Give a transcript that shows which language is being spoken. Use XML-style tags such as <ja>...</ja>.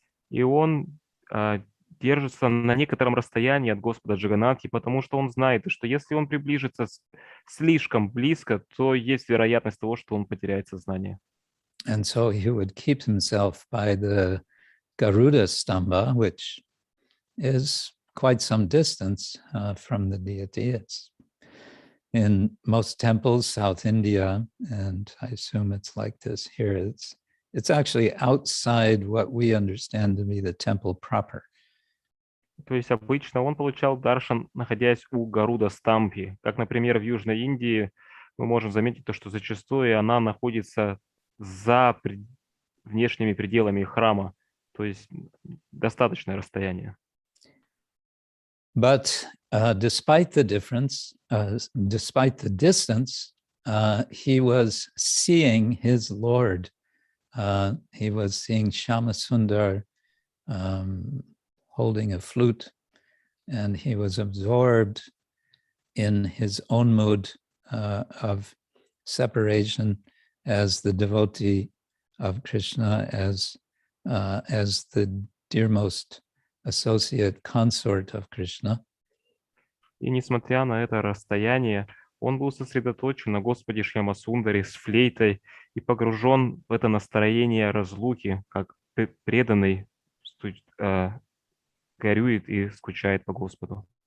<ru>И он держится на некотором расстоянии от Господа Джаганнатхи, потому что он знает, что если он приближится слишком близко, то есть вероятность того, что он потеряет сознание.</ru> <en>And so he would keep himself by the Garuda Stamba, which is quite some distance from the deity. It's in most temples, South India, and I assume it's like this here. It's actually outside what we understand to be the temple proper.</en> <ru>То есть обычно он получал даршан, находясь у Гаруда Стампи. Как, например, в Южной Индии мы можем заметить то, что зачастую она находится за внешними пределами храма, то есть достаточное расстояние.</ru> <en>But despite the difference, despite the distance, he was seeing his Lord. He was seeing Shyamasundar holding a flute, and he was absorbed in his own mood of separation as the devotee of Krishna, as the dearmost associate consort of Krishna.</en> <ru>И несмотря на это расстояние, он был сосредоточен на Господе Шьямасундаре с флейтой и погружен в это настроение разлуки, как преданный горюет и скучает по Господу.</ru>